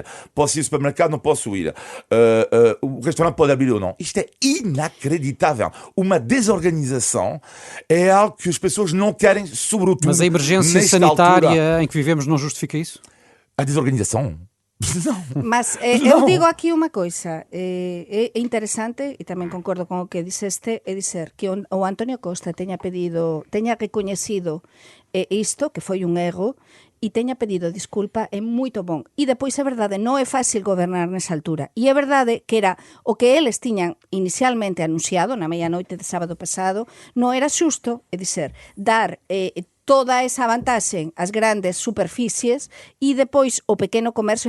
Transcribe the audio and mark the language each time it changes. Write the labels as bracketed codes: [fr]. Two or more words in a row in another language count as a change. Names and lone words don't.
[pt] Posso ir ao supermercado, não posso ir. O restaurante pode abrir ou não. Isto é inacreditável. Uma desorganização é algo que as pessoas não querem, sobretudo. Mas a emergência sanitária altura. em que vivemos não justifica isso? A desorganização? Não. Mas eu digo aqui uma coisa, é interessante, [gl] e tamén concordo con o que dixeste, [pt] é dizer [gl] que o António Costa teña reconhecido isto, que foi un erro, e teña pedido disculpa, é moito bon. E depois é verdade, non é fácil gobernar nesa altura. E é verdade que era o que eles tiñan inicialmente anunciado na medianoite de sábado pasado, non era xusto, [pt] é dizer, [gl] dar toda esa vantaxe ás grandes superficies e depois o pequeno comercio.